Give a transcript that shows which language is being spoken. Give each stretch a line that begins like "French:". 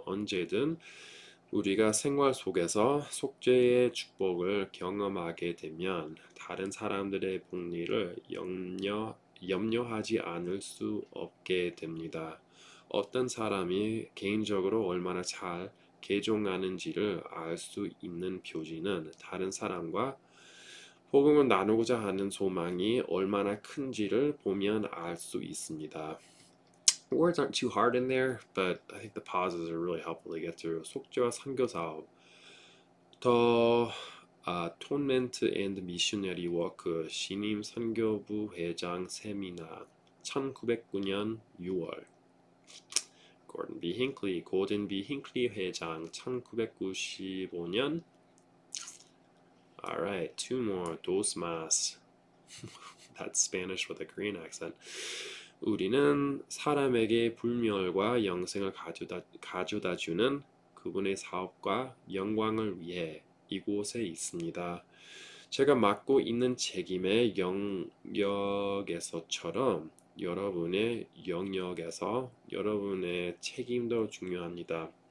Korean: 언제든 우리가 생활 속에서 속죄의 축복을 경험하게 되면 다른 사람들의 복리를 염려하지 않을 수 없게 됩니다. 어떤 사람이 개인적으로 얼마나 잘 개종하는지를 알 수 있는 표지는 다른 사람과 복음을 나누고자 하는 소망이 얼마나 큰지를 보면 알 수 있습니다.
English: Words aren't too hard in there, but I think the pauses are really helpful to get through.
Korean: 속죄와 선교사업,
English: The Atonement and Missionary Work
Korean: 신임 선교부 회장 세미나 1909년 6월.
English: Gordon B.
Korean: Hinckley, 고든 B. 힌클리 회장 1995년.
English: Alright, two more.
Spanish: Dos más.
English: That's Spanish with a Korean accent.
Korean: 우리는 사람에게 불멸과 영생을 가져다 주는 그분의 사업과 영광을 위해 이곳에 있습니다. 제가 맡고 있는 책임의 영역에서처럼 여러분의 영역에서 여러분의 책임도 중요합니다.